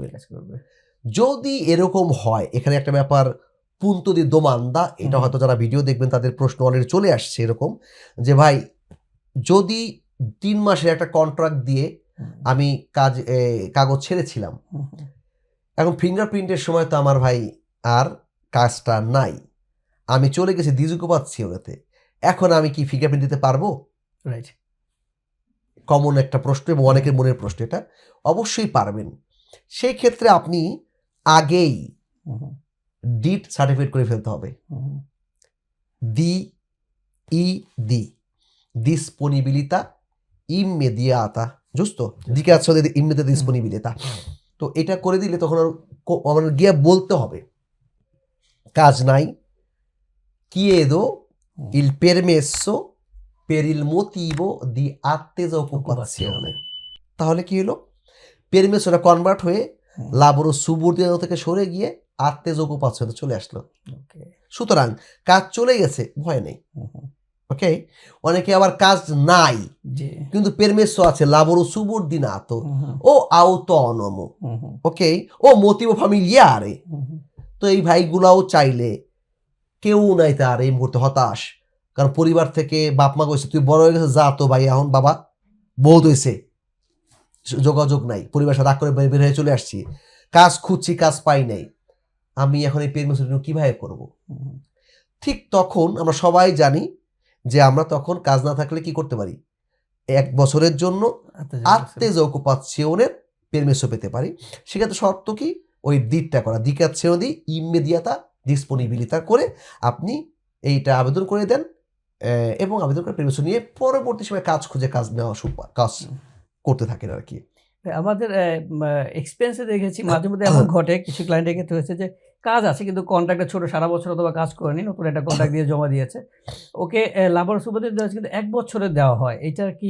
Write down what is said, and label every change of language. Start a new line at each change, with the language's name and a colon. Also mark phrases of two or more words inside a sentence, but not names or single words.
Bangla: যদি এরকম হয়, এখানে একটা ব্যাপার
Italian: punto di domanda,
Bangla: এটা হয়তো যারা ভিডিও দেখবেন তাদের প্রশ্ন অলরেডি চলে আসছে এরকম, যে ভাই যদি 3 মাসের একটা কন্ট্রাক্ট দিয়ে আমি কাগজ ছেড়েছিলাম, এখন ফিঙ্গারপ্রিন্টের সময় তো আমার ভাই আর কাজটা নাই, আমি চলে গেছি দিজুকোপাচ্ছি ওতে, এখন আমি কি ফিঙ্গারপ্রিন্ট দিতে পারবো? রাইট, কমন একটা প্রশ্ন এবং অনেকের মনের প্রশ্ন, এটা অবশ্যই পারবেন। সেই ক্ষেত্রে আপনি আগেই
English: DID certificate
Bangla: করে ফেলতে হবে,
Italian: disponibilità immediata, giusto? Dichiarazione di immediata disponibilità,
Bangla: তো এটা করে দিলে তখন আর আমার গিয়ে বলতে হবে কাজ নাই,
Italian: chiedo il permesso per il motivo di attesa occupazione.
Bangla: তাহলে কি হলো, পেরমেসোটা কনভার্ট হয়ে
Italian: lavoro subordinato
Bangla: থেকে সরে গিয়ে
Italian: attesa occupazione
Bangla: চলে আসলো। সুতরাং কাজ চলে গেছে, ভয় নেই। ওকে, অনেকে আবার কাজ নাই কিন্তু পেরমেসো আছে,
Italian: lavoro subordinato o autonomo,
Bangla: ওকে,
Italian: o motivo familiare.
Bangla: তো এই ভাইগুলাও চাইলে, কেউ নাই তার এই মুহূর্তে হতাশ, কারণ পরিবার থেকে বাপ মা কইছে তুই বড় হয়ে গেছে, যা তো ভাই, এখন বাবা বহুত হয়েছে, যোগাযোগ নাই, পরিবার সাথে রাগ করে বের হয়ে চলে আসছি, কাজ খুঁজছি, কাজ পাই নাই, আমি এখন এই পেরমেসো কিভাবে করব? ঠিক তখন আমরা সবাই জানি যে আমরা তখন কাজ না থাকলে কি করতে পারি, 1 বছরের জন্য
Italian: attesa occupazione
Bangla: পেরমেসো পেতে পারি। সেক্ষেত্রে শর্ত কি, ওই দিকটা করা,
Italian: dichiarazione di immediata disponibilità
Bangla: করে আপনি এইটা আবেদন করে দেন, এবং আবেদন করে পেরমেসো নিয়ে পরবর্তী সময় কাজ খুঁজে কাজ নেওয়া কাজ করতে থাকেন আর কি। আমাদের এক্সপেরিয়েন্সে দেখেছি মাঝে মধ্যে এমন ঘটে, কিছু ক্লায়েন্টের ক্ষেত্রে হয়েছে যে কাজ আছে কিন্তু কন্ট্রাক্টটা ছোট, সারা বছর অথবা কাজ করেনি, নতুন একটা কন্ট্রাক্ট দিয়ে জমা দিয়েছে, ওকে
Italian: lavoro subordinato
Bangla: দেওয়া হয়েছে কিন্তু 1 বছরের দেওয়া হয়, এটা কি?